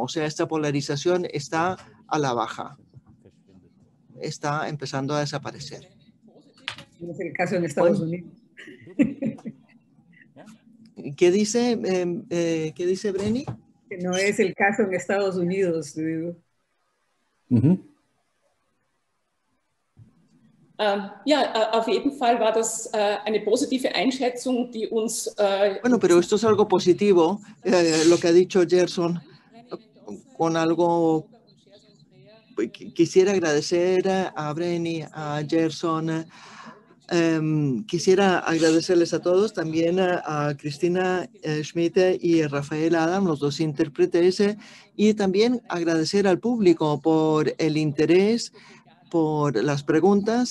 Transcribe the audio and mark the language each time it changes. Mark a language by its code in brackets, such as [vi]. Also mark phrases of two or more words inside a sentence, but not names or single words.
[es] O sea, esta polarización está a la baja. Está empezando a desaparecer. No es el caso en Estados Unidos. ¿Qué dice Brenny? Que no es el caso en Estados Unidos, digo. [de] Ja, auf jeden Fall war das eine positive Einschätzung, die uns... [es] Bueno, pero esto es algo positivo, lo que ha dicho Gerson, con algo... Quisiera agradecer a Brenny, a Gerson, quisiera agradecerles a todos, también a Cristina Schmidt y Rafael Adam, los dos intérpretes, y también agradecer al público por el interés, por las preguntas.